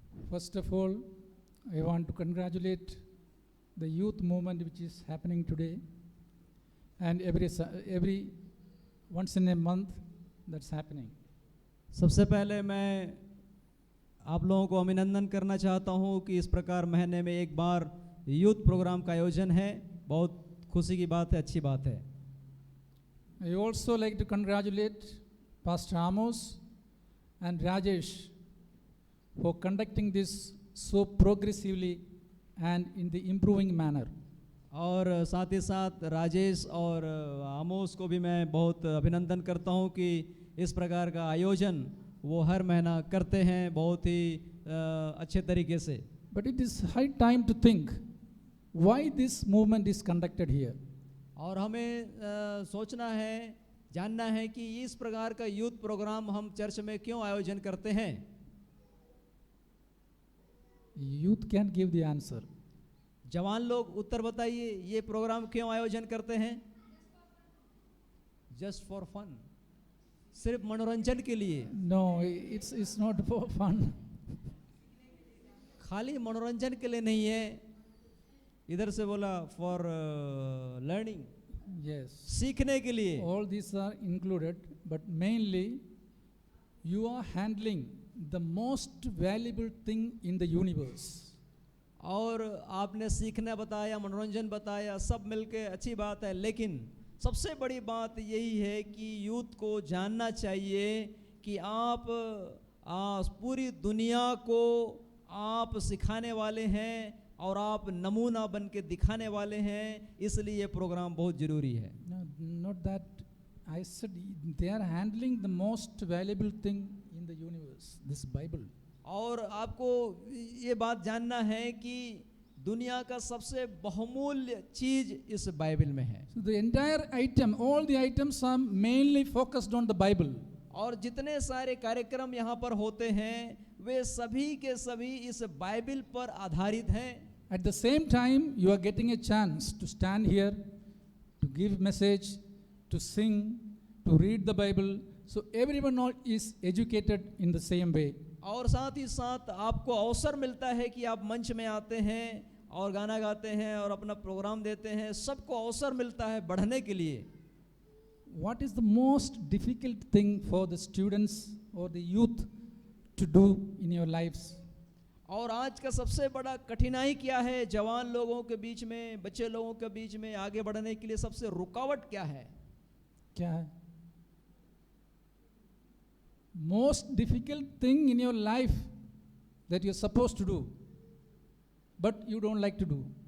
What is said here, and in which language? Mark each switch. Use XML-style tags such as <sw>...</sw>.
<en>First of all, I want to congratulate the youth movement which is happening today, and every once in a month that's happening.</en> <hi>सबसे पहले मैं आप लोगों को अभिनंदन करना चाहता हूं कि इस प्रकार महीने में एक बार यूथ प्रोग्राम का आयोजन है। बहुत खुशी की बात है, अच्छी बात है।</hi> <en>I also like to congratulate Pastor Amos and Rajesh for conducting this so progressively and in the improving manner.</en> <hi>और साथ ही साथ राजेश और आमोस को भी मैं बहुत अभिनंदन करता हूं कि इस प्रकार का आयोजन वो हर महीना करते हैं बहुत ही अच्छे तरीके से।</hi> <en>But it is high time to think why this movement is conducted here.</en> <hi>और हमें सोचना है, जानना है कि इस प्रकार का यूथ प्रोग्राम हम चर्च में क्यों आयोजन करते हैं।</hi> <en>Youth can give the answer.</en> <hi>जवान लोग उत्तर बताइए, ये प्रोग्राम क्यों आयोजन करते हैं।</hi> <en>just for fun,</en> <hi>सिर्फ मनोरंजन के लिए।</hi> <en>No, it's not for fun.</en> <hi>खाली मनोरंजन के लिए नहीं है, इधर से बोला</hi> <en>For learning. Yes.</en> <hi>सीखने के लिए।</hi> <en>All these are included, but mainly you are handling the most valuable thing in the universe.</en> <hi>और आपने सीखना बताया, मनोरंजन बताया, सब मिलके अच्छी बात है, लेकिन सबसे बड़ी बात यही है कि यूथ को जानना चाहिए कि आप पूरी दुनिया को आप सिखाने वाले हैं और आप नमूना बन के दिखाने वाले हैं, इसलिए ये प्रोग्राम बहुत ज़रूरी है।</hi> <en>No, not that. I said they are handling the most valuable thing in the universe, this Bible.</en> <hi>और आपको ये बात जानना है कि दुनिया का सबसे बहुमूल्य चीज इस बाइबल में है।</hi> <en>So the entire item, all the items are mainly focused on the Bible.</en> <hi>और जितने सारे कार्यक्रम यहाँ पर होते हैं वे सभी के सभी इस बाइबल पर आधारित हैं।</hi> <en>At the same time, you are getting a chance to stand here, to give message, to sing, to read the Bible. So everyone is educated in the same way.</en> <hi>और साथ ही साथ आपको अवसर मिलता है कि आप मंच में आते हैं और गाना गाते हैं और अपना प्रोग्राम देते हैं, सबको अवसर मिलता है बढ़ने के लिए।</hi> <en>What is the most difficult thing for the students or the youth to do in your lives?</en> <hi>और आज का सबसे बड़ा कठिनाई क्या है जवान लोगों के बीच में, बच्चे लोगों के बीच में आगे बढ़ने के लिए सबसे रुकावट क्या है? क्या है?</hi> <en>Most difficult thing in your life that you're supposed to do, but you don't like to do.</en>